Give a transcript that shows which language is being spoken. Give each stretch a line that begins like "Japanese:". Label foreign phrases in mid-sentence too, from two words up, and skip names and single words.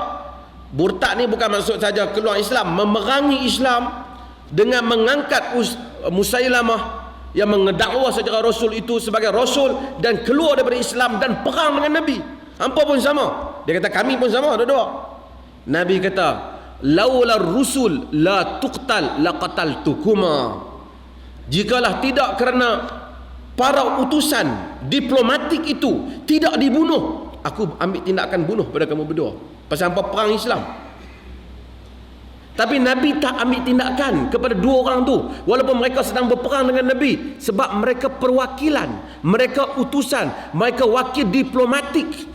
Malay: Murtad ni bukan maksud saja keluar Islam, memerangi Islam dengan mengangkat Musailamah yang mengedakwa secara Rasul itu sebagai Rasul dan keluar daripada Islam dan perang dengan Nabi. Hampa pun sama. Dia kata kami pun sama dua-dua. Nabi kata,
Arabic: لولا رسل لا تقتل لقتلتكما.
Malay: Jikalah tidak kerana para utusan diplomatik itu tidak dibunuh, aku ambil tindakan bunuh pada kamu berdua. Pasal hampa perang Islam. Tapi Nabi tak ambil tindakan kepada 2 orang tu, walaupun mereka sedang berperang dengan Nabi, sebab mereka perwakilan, mereka utusan, mereka wakil diplomatik.